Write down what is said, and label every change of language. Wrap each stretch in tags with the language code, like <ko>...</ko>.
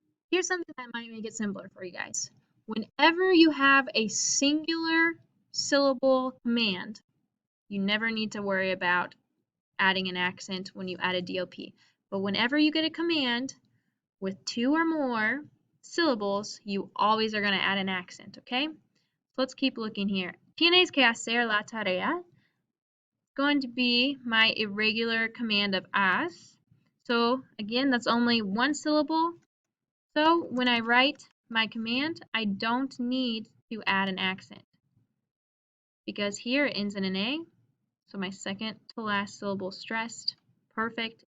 <en>Here's something that might make it simpler for you guys. Whenever you have a singular syllable command, you never need to worry about adding an accent when you add a DOP. But whenever you get a command with 2 or more syllables, you always are going to add an accent, okay? So let's keep looking here.</en> <es>Tienes que hacer la tarea.</es> <en>Going to be my irregular command of haz. So again, that's only 1 syllable. So when I write my command, I don't need to add an accent because here it ends in an A. So my second to last syllable stressed. Perfect.</en>